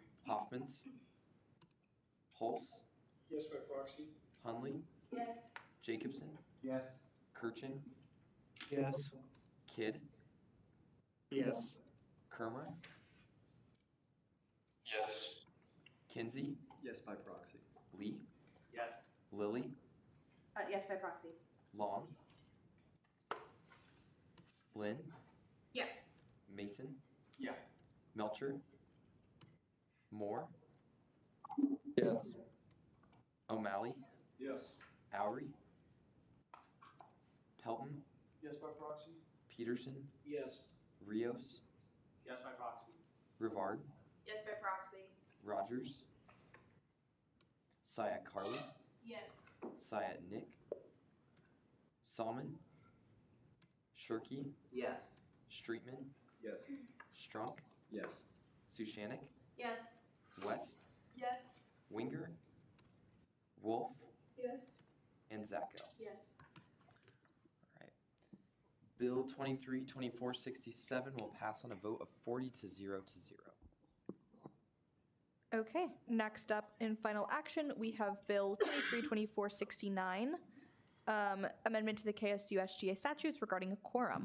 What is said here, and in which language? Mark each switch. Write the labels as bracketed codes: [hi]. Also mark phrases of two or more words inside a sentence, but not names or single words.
[en] Hoffmans. Holst. Yes, by proxy. Hunley. Yes. Jacobson. Yes. Kirchen. Yes. Kidd. Yes. Kermer. Yes. Kinsey. Yes, by proxy. Lee. Yes. Lilly. Yes, by proxy. Long. Lynn. Yes. Mason. Yes. Melcher. Moore. Yes. O'Malley. Yes. Oury. Pelton. Yes, by proxy. Peterson. Yes. Rios. Yes, by proxy. Rivard. Yes, by proxy. Rogers. Syatt Carly. Yes. Syatt Nick. Salmon. Shirky. Yes. Streetman. Yes. Strunk. Yes. Sushanik. Yes. West. Yes. Winger. Wolf. Yes. And Zacko. Yes. All right. Bill 232467 will pass on a vote of 40 to 0 to 0. Okay, next up in final action, we have Bill 232469, amendment to the KSU SGA statutes regarding a quorum.